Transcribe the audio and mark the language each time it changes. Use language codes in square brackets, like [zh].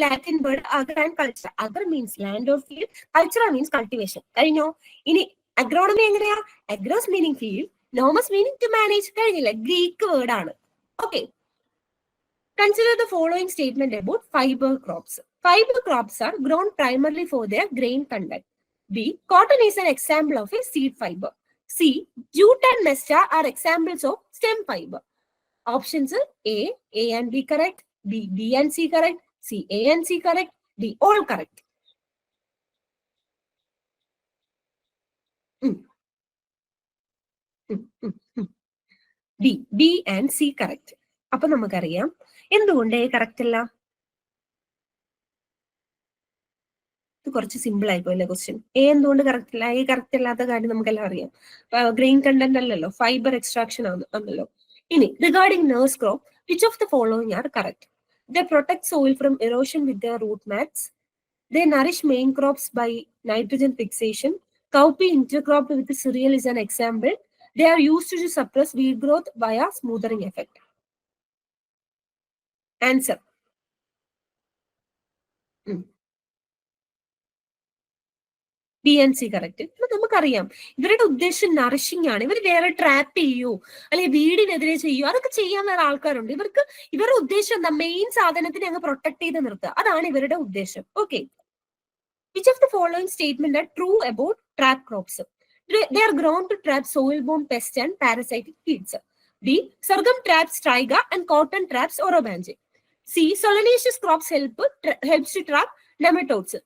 [en] Latin word agar and culture. Agar means land or field, culture means cultivation. [ml] കഴിഞ്ഞോ? ഇനി agronomy എങ്ങനെയാ? [en] Agros meaning field, nomos meaning to manage. [ml] കഴിഞ്ഞില്ല, [en] Greek word ആണ്. Okay, consider the following statement about fibre crops. Fiber crops are grown primarily for their grain content. B, cotton is an example of a seed fiber. C, jute and mesha are examples of stem fiber. Options are A and B correct, B and C correct, C, A and C correct, D, all correct. B and C correct. [ml] അപ്പൊ നമുക്കറിയാം എന്തുകൊണ്ട് A correct അല്ല. ഇത് കുറച്ച് simple ആയിപ്പോയല്ലേ question. A എന്തുകൊണ്ട് correct അല്ല? A correct അല്ലാത്ത കാര്യം നമുക്കെല്ലാം അറിയാം. ഗ്രെയിൻ കണ്ടന്റ് അല്ലല്ലോ, ഫൈബർ എക്സ്ട്രാക്ഷൻ ആണല്ലോ. [en] ഇനി regarding nurse crop, which of the following are correct? They protect soil from erosion with their root mats. They nourish main crops by nitrogen fixation. Cowpea intercropped with cereal is an example. They are used to suppress weed growth via smoothing effect. Answer. B and C [ml] correct. നമുക്കറിയാം ഇവരുടെ ഉദ്ദേശം nourishing ആണ്. ഇവർ വേറെ trap ചെയ്യൂ അല്ലെങ്കിൽ വീടിനെതിരെ ചെയ്യൂ, അതൊക്കെ ചെയ്യാൻ വേറെ ആൾക്കാരുണ്ട്. ഇവരുടെ ഉദ്ദേശം എന്താ? മെയിൻ സാധനത്തിനെ അങ്ങ് പ്രൊട്ടക്ട് ചെയ്ത് നിർത്തുക, അതാണ് ഇവരുടെ ഉദ്ദേശം. [en] Okay, which of the following statement are true about trap crops? They are grown to trap soil-borne pests and parasitic weeds. B, sorghum traps traiga and cotton traps orobanche. C, solanaceous crops helps to trap nematodes.